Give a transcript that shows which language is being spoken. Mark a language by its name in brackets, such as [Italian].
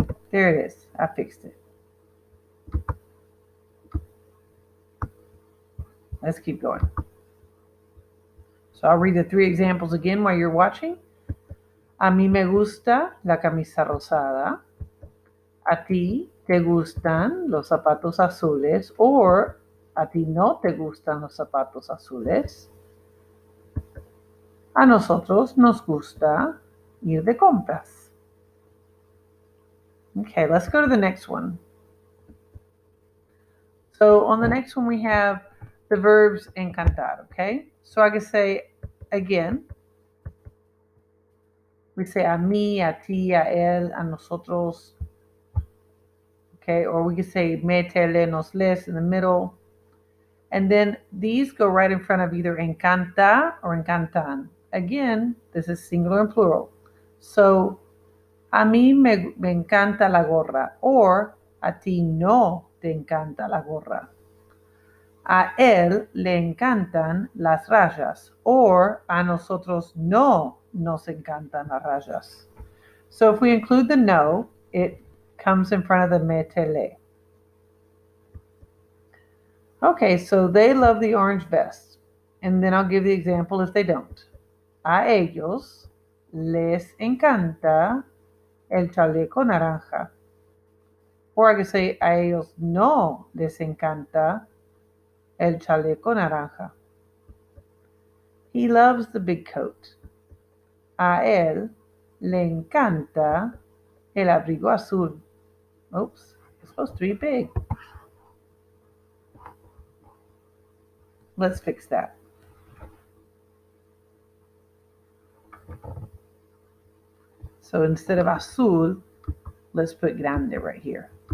[English] There it is. I fixed it. Let's keep going. So I'll read the three examples again while you're watching. [Spanish] A mí me gusta la camisa rosada. A ti te gustan los zapatos azules. Or a ti no te gustan los zapatos azules. A nosotros nos gusta ir de compras. [English] Okay, let's go to the next one. So on the next one we have the verbs encantar, okay? So I can say again, we say [Spanish] a mí, a ti, a él, a nosotros, [English] okay? Or we could say me, te, le, nos, les in the middle. And then these go right in front of either encanta or encantan. Again, this is singular and plural. [Spanish] So a mí me encanta la gorra, or a ti no te encanta la gorra. A él le encantan las rayas, or a nosotros no nos encantan las rayas. [English] So if we include the no, it comes in front of the me, te, le. Okay, so they love the orange vest. And then I'll give the example if they don't. [Spanish] A ellos les encanta el chaleco naranja. [English] Or I could say, [Spanish] a ellos no les encanta el chaleco naranja. [English] He loves the big coat. [Spanish] A él le encanta el abrigo azul. [English] Oops, it's supposed to be big. Let's fix that. So instead of azul, let's put grande right here.